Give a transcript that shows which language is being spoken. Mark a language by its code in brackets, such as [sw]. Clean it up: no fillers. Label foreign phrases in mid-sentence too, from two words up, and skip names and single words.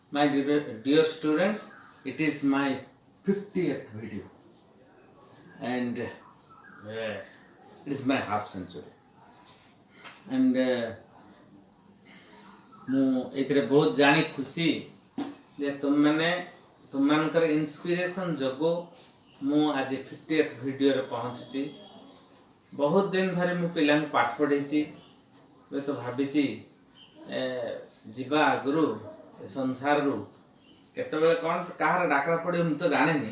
[en] My dear students, it is my 50th video and it is my half century. [or] And ମୁଁ ଏଥିରେ ବହୁତ ଜାଣି ଖୁସି ଯେ ତୁମମାନଙ୍କର ଇନ୍ସପିରେସନ୍ ଯୋଗୁଁ ମୁଁ ଆଜି 50th ଭିଡ଼ିଓରେ ପହଞ୍ଚିଛି। ବହୁତ ଦିନ ଧରି ମୁଁ ପିଲାଙ୍କୁ ପାଠ ପଢ଼େଇଛି, ହୁଏତ ଭାବିଛି ଯିବା ଆଗରୁ ଏ ସଂସାରରୁ କେତେବେଳେ କ'ଣ କାହାର ଡାକରା ପଡ଼ିବ ମୁଁ ତ ଜାଣିନି।